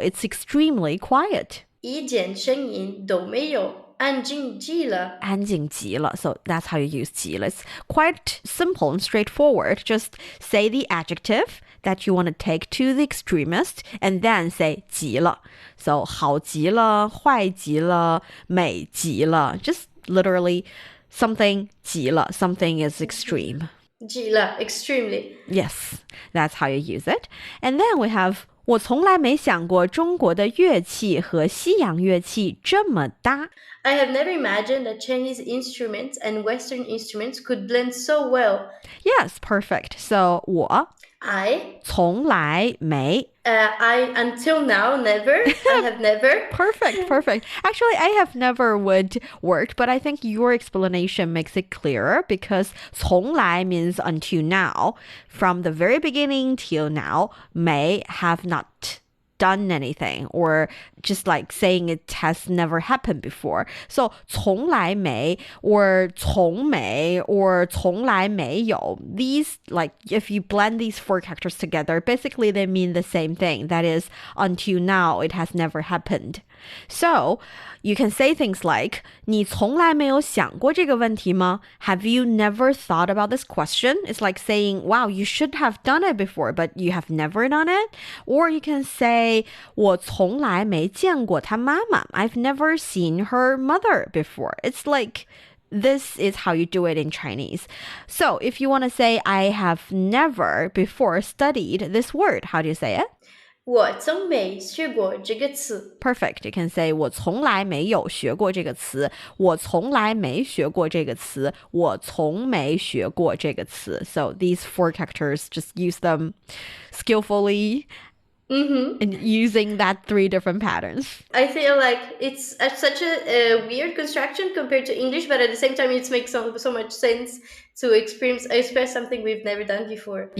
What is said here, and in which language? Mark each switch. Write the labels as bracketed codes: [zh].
[en] It's extremely quiet. [zh] 一点声音都没有。安静极了. 安静极了. [en] So that's how you use 极了. It's quite simple and straightforward. Just say the adjective that you want to take to the extremist and then say 极了. [zh] So 好极了, 坏极了, 美极了. [en] Just literally something 极了.Something is extreme. 极了, extremely. Yes, that's how you use it. And then we have [zh] 我从来没想过中国的乐器和西洋乐器这么搭。 [en] I have never imagined that Chinese instruments and Western instruments could blend so well. Yes, perfect. So 我 I [zh] 从来没 [en] I until now never. I have never. Perfect. Actually, I have never would work, but I think your explanation makes it clearer because 从来 means until now. From the very beginning till now, may have not done anything or just like saying it has never happened before. So 从来没 or 从没 or 从来没有. These, like, if you blend these four characters together, basically they mean the same thing. That is, until now, it has never happened. So you can say things like [zh] 你从来没有想过这个问题吗? [en] Have you never thought about this question? It's like saying, wow, you should have done it before, but you have never done it. Or you can say [zh] 我从来没见过她妈妈. [en] I've never seen her mother before. It's like this is how you do it in Chinese. So if you want to say I have never before studied this word, how do you say it? [zh] 我从没学过这个词。 [en] Perfect. You can say [zh] 我从来没有学过这个词。我从来没学过这个词。我从没学过这个词。 [en] So these four characters, just use them skillfully and using that three different patterns. I feel like it's such a weird construction compared to English, but at the same time, it makes so much sense to express something we've never done before.